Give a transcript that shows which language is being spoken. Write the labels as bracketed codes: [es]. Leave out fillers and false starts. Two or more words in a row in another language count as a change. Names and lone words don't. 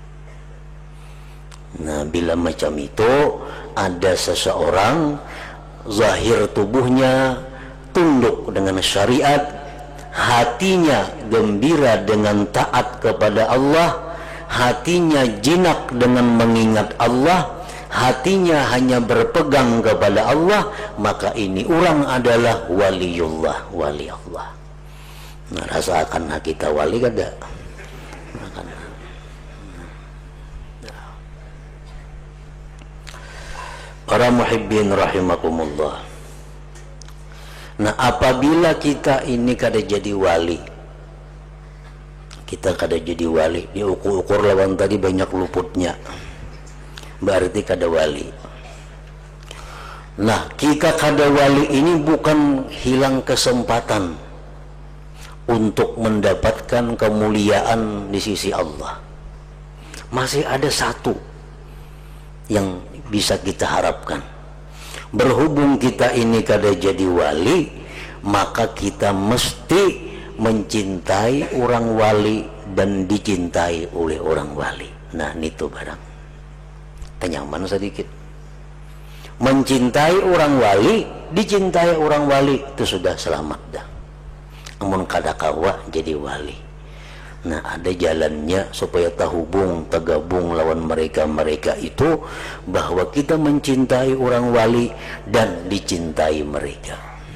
[id] Nah bila macam itu ada seseorang zahir tubuhnya tunduk dengan syariat, hatinya gembira dengan taat kepada Allah, hatinya jinak dengan mengingat Allah, hatinya hanya berpegang kepada Allah, maka ini orang adalah waliullah, wali Allah. [bjn] Nah, rasakan kita wali kada? Para [ar] muhibbin rahimakumullah. [bjn] Nah apabila kita ini kada jadi wali, kita kada jadi wali, diukur-ukur lawan tadi banyak luputnya, berarti kada wali. [id] Nah kita kada wali ini bukan hilang kesempatan untuk mendapatkan kemuliaan di sisi Allah. Masih ada satu yang bisa kita harapkan. Berhubung kita ini kada jadi wali, maka kita mesti mencintai orang wali dan dicintai oleh orang wali. [bjn] Nah itu barang kenyaman sedikit. [id] Mencintai orang wali, dicintai orang wali, itu sudah selamat dah. [bjn] Amun kada kawa jadi wali. [id] Nah ada jalannya supaya terhubung, tergabung lawan mereka itu, bahwa kita mencintai orang wali dan dicintai mereka.